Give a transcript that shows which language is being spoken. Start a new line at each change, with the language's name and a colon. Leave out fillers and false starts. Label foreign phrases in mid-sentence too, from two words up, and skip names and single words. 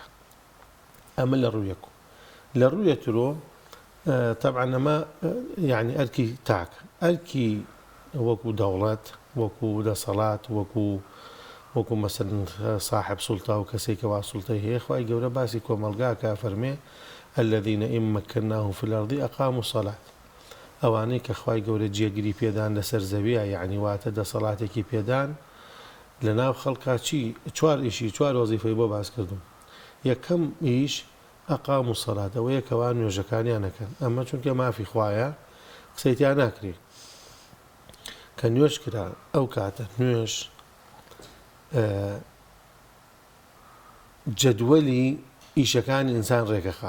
Central Kurdish: ئەمە لە ڕوویەکو. لە ڕوویەترۆ طبعا ئەمە یعنی ئەرکی تاکە، ئەرکی وەکو دەوڵەت، وەکو دەسەڵات، وەکو مەسەلەن صاحب سوڵتا و کەسێک کەوا سوڵتەی هەیە.
Arabic: خوای گەورە باسی کۆمەلگا کە فەرمێ الذين إن مكناهم في الأرض أقاموا الصلاة.
Central Kurdish: ئەوانەی کە خوای گەورە جێگیری پێدان لەسەر زەویە، یعنی واتە دەسەڵاتێکی پێدان لە ناو خەڵکا چی چوار وەزیفەی بۆ باس کردوم. یەکەم ئیش
Arabic: ئەقاموا الصلاة،
Central Kurdish: ئەوەیە کەوا نوێژەکانیان نەکەن. ئەمە چونکە مافی خوایە قسەیتیان ناکرێ کە نوێژ کرا، ئەو کاتە نوێژ جەدوەلی ئیشەکانی ئینسان ڕێگەخە.